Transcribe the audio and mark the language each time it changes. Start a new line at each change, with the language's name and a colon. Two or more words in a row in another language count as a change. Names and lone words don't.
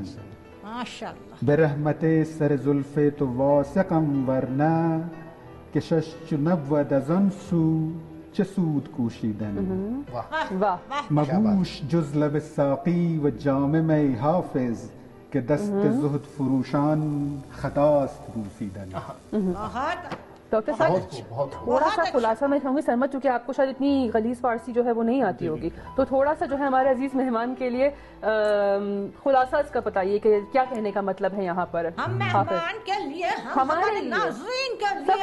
Persian: به رحمت سر زلف تو واثقم ورنه، که شش چو نبود از آن سو چه سود کوشیدن. مبوش جز لب ساقی و جام می حافظ، که دست زهد فروشان خطاست بوسیدن.
Urdu: ڈاکٹر صاحب تھوڑا سا خلاصہ میں چاہوں گی. سرمد چونکہ آپ کو شاید اتنی غلیظ فارسی جو ہے وہ نہیں آتی ہوگی، تو تھوڑا سا جو ہے ہمارے عزیز مہمان کے لیے خلاصہ اس کا بتائیے کہ کیا کہنے کا مطلب ہے یہاں پر. ہم مہمان کے لیے، ہمارے ناظرین کے لیے،